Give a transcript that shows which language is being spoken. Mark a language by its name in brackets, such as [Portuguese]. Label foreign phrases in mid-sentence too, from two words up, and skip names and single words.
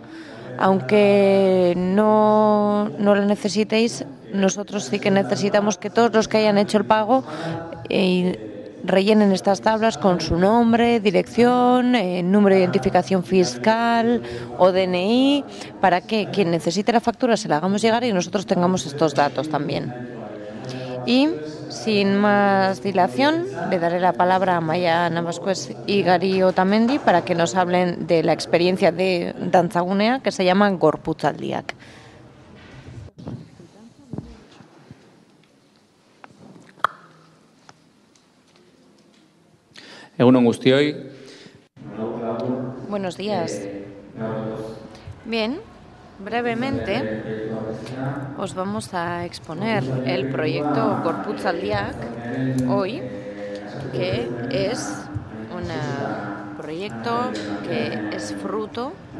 [Spanish] Aunque no la necesitéis, nosotros sí que necesitamos que todos los que hayan hecho el pago rellenen estas tablas con su nombre, dirección, número de identificación fiscal o DNI, para que quien necesite la factura se la hagamos llegar y nosotros tengamos estos datos también. Y sin más dilación, le daré la palabra a Amaia Navascués y Gari Otamendi para que nos hablen de la experiencia de Dantzagunea, que se llama Gorputzaldiak. [Basque] Egunon guztioi. [Spanish] Buenos días. Bien, brevemente os vamos a exponer el proyecto Gorputzaldiak hoy, que es un proyecto que es fruto